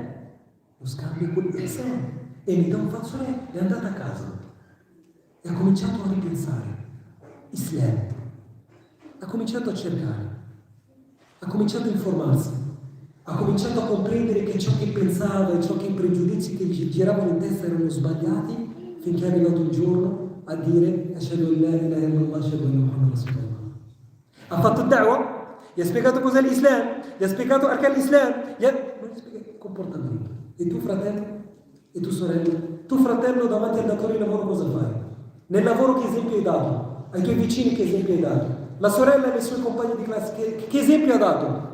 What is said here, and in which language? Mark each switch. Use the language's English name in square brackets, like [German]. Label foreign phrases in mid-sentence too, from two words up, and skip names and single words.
[Italian] Lo scambia con l'ihsan e mi dà un fazzoletto, è andata a casa e ha cominciato a ripensare Islam, ha cominciato a cercare, ha cominciato a informarsi, ha cominciato a comprendere che ciò che pensava e ciò che i pregiudizi che gli giravano in testa erano sbagliati, finché è arrivato un giorno a dire [Arabic] أشهد أن لا إله إلا الله، أشهد أن محمدا رسول الله. [Italian] Ha fatto da'wah, gli ha spiegato cos'è l'Islam, gli ha spiegato [Arabic] أركان الإسلام, [Italian] gli ha spiegato il comportamento. E tu fratello? E tu sorella? Tu fratello davanti al datore di lavoro cosa fai? Nel lavoro che esempio hai dato? Ai tuoi vicini che esempio hai dato? La sorella alle sue compagne di classe che esempio ha dato?